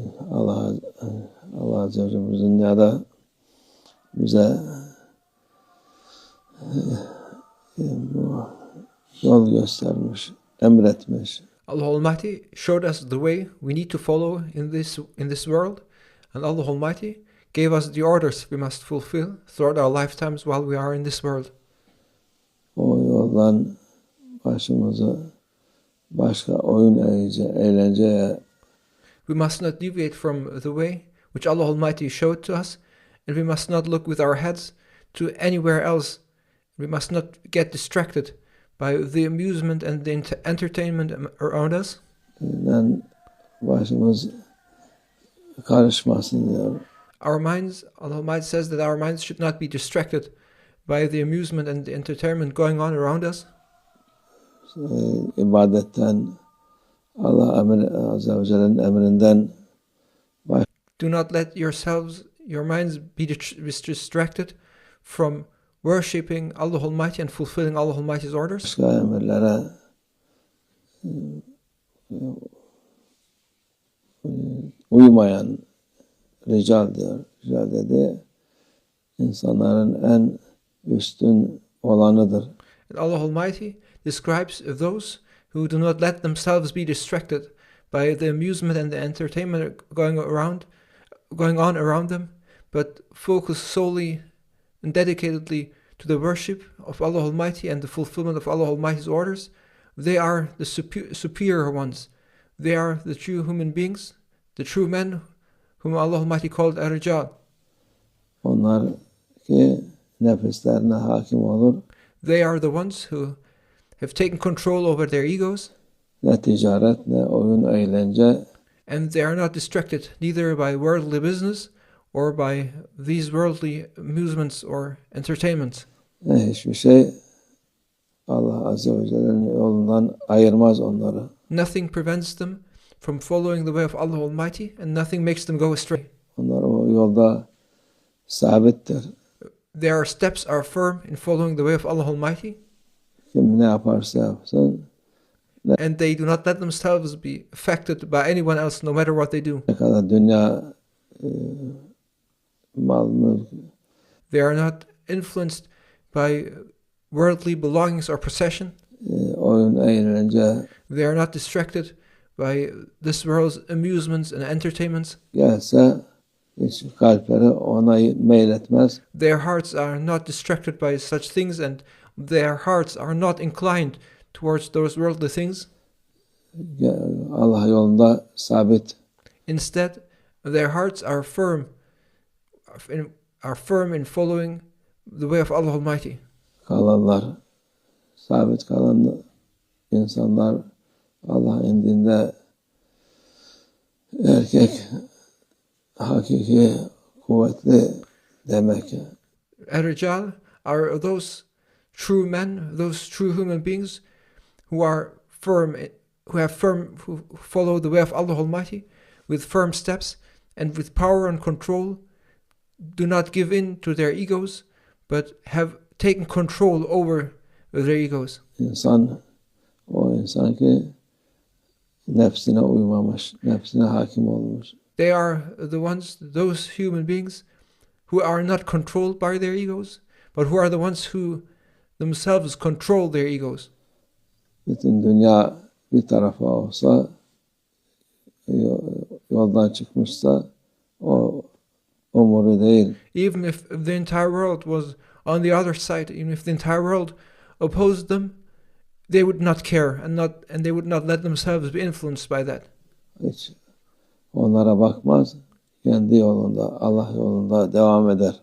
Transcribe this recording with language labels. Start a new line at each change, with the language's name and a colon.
Turkish: Allah Azze ve Celle dünyada bize bu yol göstermiş, emretmiş.
English: Allah Almighty showed us the way we need to follow in this world, and Allah Almighty gave us the orders we must fulfill throughout our lifetimes while we are in this world.
Turkish: O yoldan başımızı başka oyun eğlenceye
English: We must not deviate from the way which Allah Almighty showed to us, and we must not look with our heads to anywhere else. We must not get distracted by the amusement and the entertainment around us.
Turkish: Başımız karışmasın diyor.
English: Our minds, Allah Almighty says that our minds should not be distracted by the amusement and the entertainment going on around us.
Turkish: İbadetten Allah Azze ve Celle'nin emrinden
English: Do not let your minds be distracted from worshipping Allah Almighty and fulfilling Allah Almighty's orders.
Turkish: Başka emirlere uymayan rical diyor. Rical dedi insanların en üstün olanıdır.
English: And Allah Almighty describes those who do not let themselves be distracted by the amusement and the entertainment going on around them, but focus solely and dedicatedly to the worship of Allah Almighty and the fulfillment of Allah Almighty's orders. They are the superior ones. They are the true human beings, the true men whom Allah Almighty called ar-Rijal.
Turkish: Onlar ki nefislerine hakim olur.
English: They are the ones who have taken control over their egos.
Turkish: Ne ticaret ne oyun eğlence.
English: And they are not distracted neither by worldly business or by these worldly amusements or entertainments.
Turkish: Hiçbir şey Allah Azze ve Celle'nin yolundan ayırmaz onları.
English: Nothing prevents them from following the way of Allah Almighty, and nothing makes them go astray.
Turkish: Onlar o yolda sabittir.
English: Their steps are firm in following the way of Allah Almighty.
Turkish: Kim ne yaparsa yapsın.
English: And they do not let themselves be affected by anyone else, no matter what they do.
Turkish: Ne kadar dünya mal mülk.
English: They are not influenced by worldly belongings or possession.
Turkish: Oyun eğlence.
English: They are not distracted by this world's amusements and entertainments.
Turkish: Gelse hiç kalpleri ona meyletmez.
English: Their hearts are not distracted by such things, and their hearts are not inclined towards those worldly things.
Turkish: Allah yolunda sabit.
English: Instead, their hearts are firm in following the way of Allah Almighty.
Turkish: Kalanlar, sabit kalan insanlar Allah indinde erkek hakiki kuvvetli demek.
English: Ar-Rijal are those true men, those true human beings who are firm, who follow the way of Allah Almighty with firm steps and with power and control, do not give in to their egos, but have taken control over their egos.
Turkish: O insan ki nefsine uymamış, nefsine hakim olmuş.
English: They are those human beings who are not controlled by their egos, but who are the ones who themselves control their egos.
Turkish: Bütün dünya bir tarafa olsa, yoldan çıkmışsa o umuru değil.
English: Even if the entire world was on the other side, even if the entire world opposed them they would not care and they would not let themselves be influenced by that.
Turkish: Hiç onlara bakmaz. Kendi yolunda, Allah yolunda devam eder.